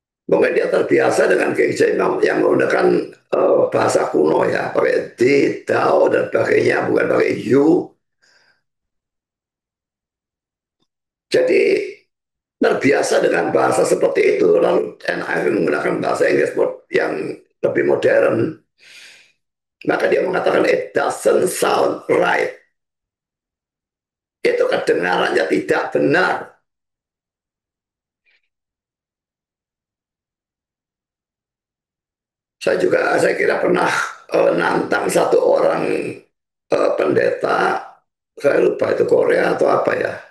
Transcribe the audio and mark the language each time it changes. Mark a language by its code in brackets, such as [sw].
[id] Mungkin dia terbiasa dengan King James yang menggunakan bahasa kuno ya, pakai di, thou, dan sebagainya, bukan pakai you. Jadi terbiasa dengan bahasa seperti itu. Lalu NIV menggunakan bahasa Inggris yang lebih modern. Maka dia mengatakan [en] it doesn't sound right. [id] Itu kedengarannya tidak benar. Saya kira pernah nantang satu orang pendeta, saya lupa itu Korea atau apa ya.